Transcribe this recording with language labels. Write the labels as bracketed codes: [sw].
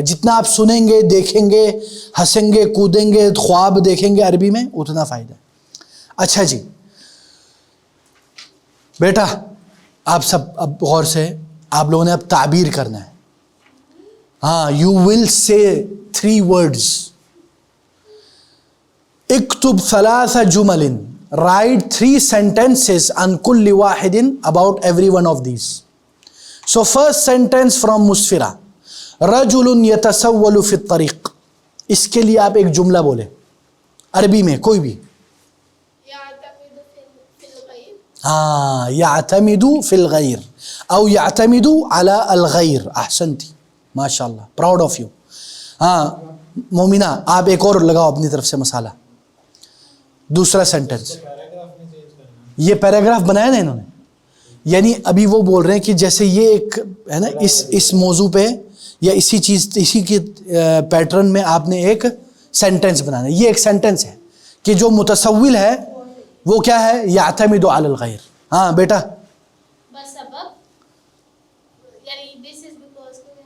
[ur] جتنا آپ سنیں گے، دیکھیں گے، ہنسیں گے، کودیں گے، خواب دیکھیں گے عربی میں، اتنا فائدہ. اچھا جی بیٹا آپ سب اب غور سے آپ لوگوں نے اب تعبیر کرنا ہے. [en] ہاں you will say 3 words. [ar] اکتب 3 جمل. [en] Write 3 sentences [ar] عن كل واحد [en] about every one of these. So first sentence from [ur] مسفرہ، [ar] رجل يتسول في الطريق. [ur] اس کے لیے آپ ایک جملہ بولے. عربی میں کوئی بھی. [ar] يعتمد في الغير. ہاں يعتمد فی الغیر او يعتمد علی الغیر. احسنتی [en] ماشاء اللہ, proud of you. [ur] ہاں مومنہ آپ ایک اور لگاؤ اپنی طرف سے مسالہ. دوسرا سینٹنس, یہ پیراگراف بنایا نا انہوں نے, یعنی ابھی وہ بول رہے ہیں کہ جیسے یہ ایک ہے نا اس موضوع پہ یا اسی کے پیٹرن میں آپ نے ایک سینٹنس بنانا ہے. یہ ایک سینٹنس ہے کہ جو متسول ہے وہ کیا ہے, [ar] یعتمد علی الغیر. [ur] ہاں بیٹا, [ar] بسبب يعني [en] this is because